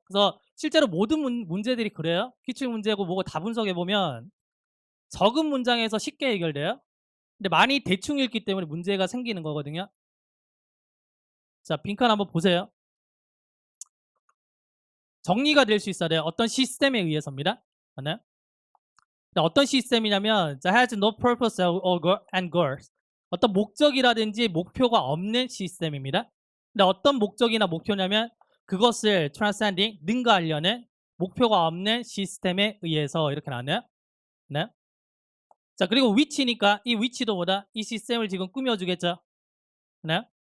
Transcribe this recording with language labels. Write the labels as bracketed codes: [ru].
[ko] 그래서 실제로 모든 문제들이 그래요. 기출 문제고 뭐고 다 분석해 보면 적은 문장에서 쉽게 해결돼요. 근데 많이 대충 읽기 때문에 문제가 생기는 거거든요. 자, 빈칸 한번 보세요. 정리가 될 수 있어야 돼요. 어떤 시스템에 의해서입니다. 맞나요? 어떤 시스템이냐면 [en] has no purpose and goals. [ko] 어떤 목적이라든지 목표가 없는 시스템입니다. 근데 어떤 목적이나 목표냐면 그것을 transcending, 능가하려는 목표가 없는 시스템에 의해서 이렇게 나왔네요. 네. 자, 그리고 위치니까 이 위치도 뭐다? 이 시스템을 지금 꾸며주겠죠. 네.